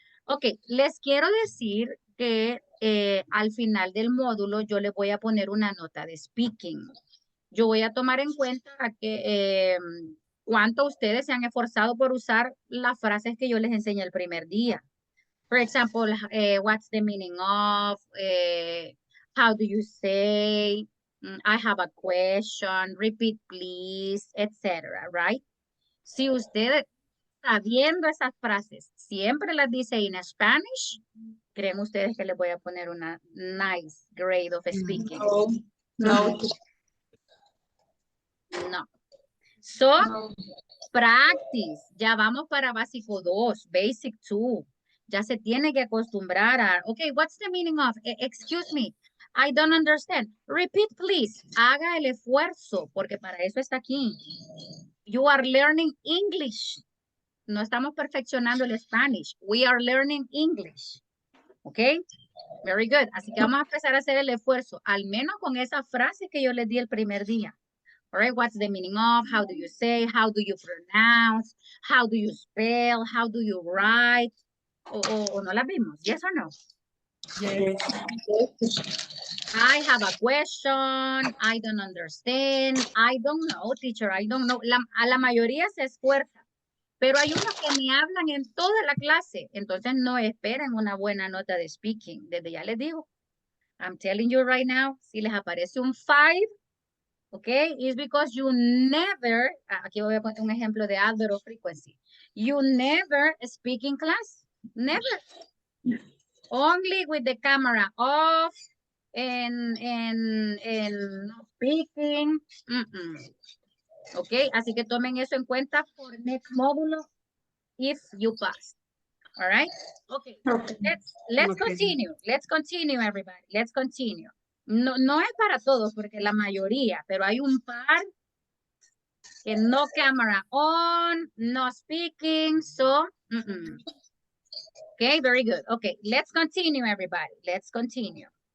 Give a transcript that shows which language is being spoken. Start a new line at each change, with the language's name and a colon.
Spanish: Ok, les quiero decir que al final del módulo yo les voy a poner una nota de speaking. Yo voy a tomar en cuenta que cuánto ustedes se han esforzado por usar las frases que yo les enseñé el primer día.
English: For example, what's the meaning of, how do you say, I have a question, repeat please, etc., right?
Spanish: Si ustedes sabiendo esas frases, siempre las dice en Spanish, ¿creen ustedes que les voy a poner una
English: nice grade of speaking?
Spanish: No.
English: So, practice.
Spanish: Ya vamos para básico 2, basic 2. Ya se tiene que acostumbrar a,
English: okay, what's the meaning of, excuse me, I don't understand. Repeat, please.
Spanish: Haga el esfuerzo, porque para eso está aquí.
English: You are learning English.
Spanish: No estamos perfeccionando el Spanish.
English: We are learning English. Okay? Very good.
Spanish: Así que vamos a empezar a hacer el esfuerzo, al menos con esa frase que yo les di el primer día.
English: All right, what's the meaning of? How do you say? How do you pronounce? How do you spell? How do you write?
Spanish: O no la vimos,
English: yes or no? Yes. I have a question. I don't understand. I don't know, teacher. I don't know.
Spanish: A la mayoría se esfuerza, pero hay unos que me hablan en toda la clase. Entonces no esperen una buena nota de speaking. Desde ya les digo.
English: I'm telling you right now,
Spanish: si les aparece un 5,
English: okay, is because you never,
Spanish: aquí voy a poner un ejemplo de
English: adverb of frequency. You never speak in class. Never. Only with the camera off and no speaking.
Spanish: Okay, así que tomen eso en cuenta
English: for next módulo if you pass. All right? Okay. Let's continue. Let's continue, everybody. Let's continue.
Spanish: No es para todos, porque la mayoría, pero hay un par que no
English: camera on, no speaking, so, okay, very good. Okay, let's continue, everybody. Let's continue.